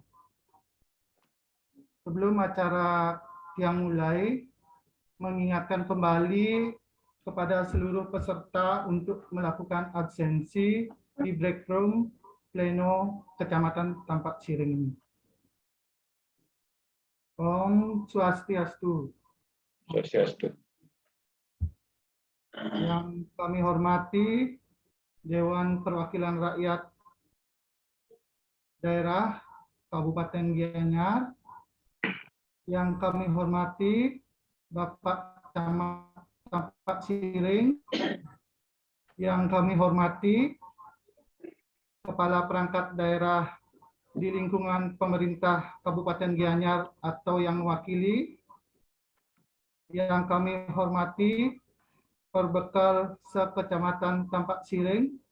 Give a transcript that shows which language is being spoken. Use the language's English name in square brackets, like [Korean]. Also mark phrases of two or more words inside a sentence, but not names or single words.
[Indonesian] Sebelum acara yang mulai, mengingatkan kembali kepada seluruh peserta untuk melakukan absensi di break room pleno Kecamatan Tampak Siring ini. [Balinese] Om Swastiastu. [Indonesian] Swastiastu. Yang kami hormati Dewan Perwakilan Rakyat Daerah Kabupaten Gianyar, yang kami hormati Bapak Camat Tampak Siring, yang kami hormati Kepala Perangkat Daerah di lingkungan pemerintah Kabupaten Gianyar atau yang mewakili, yang kami hormati Perbekal Sekecamatan Tampak Siring,